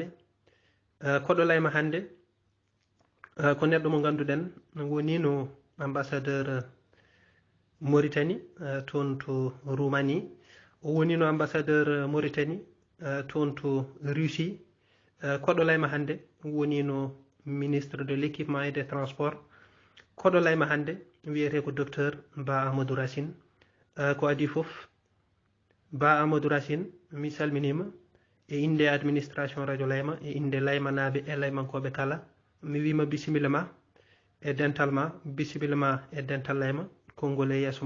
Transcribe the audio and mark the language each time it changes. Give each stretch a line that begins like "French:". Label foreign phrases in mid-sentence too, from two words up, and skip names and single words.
Fula: koɗo layma hande ko neɗɗo mo ganduɗen woni no ambassadeur Mauritanie toon to Roumanie, o woni no ambassadeur Mauritanie toon to Russie. koɗo layma hande woni no
French: ministre de l'équipement et des transports.
Fula: koɗo layma hande wiyete ko docteur Ba Amadou Racine. ko adi foof Ba Amadou Racine mi salminima e inde administration radio layma e inde laymanaɓe e laymankoɓe kala. mi wima bisimilla ma e dental ma, bisimilla ma e dental layma, konngol e yeeso ma.